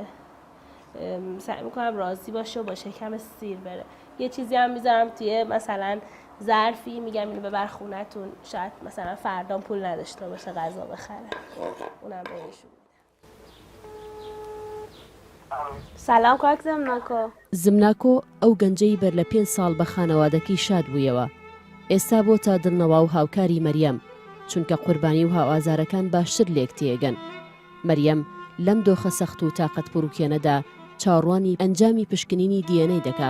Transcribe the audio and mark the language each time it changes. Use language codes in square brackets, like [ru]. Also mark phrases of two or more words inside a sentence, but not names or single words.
[fa] سعی میکنم راضی باشه و با شکم سیر بره. یه چیزی هم میذارم توی مثلا ظرفی، میگم اینو ببر خونتون، شاید مثلا فردا پول نداشته باشه غذا بخره، اونم بهشون. [ckb] سلام کاک زمناکۆ. زمناکۆ ئەو گەنجەی بەر لە 5 ساڵ بە خانەوادەکەی شاد بوویەوە. ئێستا بۆ تا دڵنەوا و هاوکاری مەریەم، چونکە قوربانی و هاوازارەکان باشتر لێک تێگەن. مەریەم لەم دۆخە سەخت و تاقەت پڕوکێنەدا چاوەڕوانی ئەنجامی پشکنینی DNA دەکا.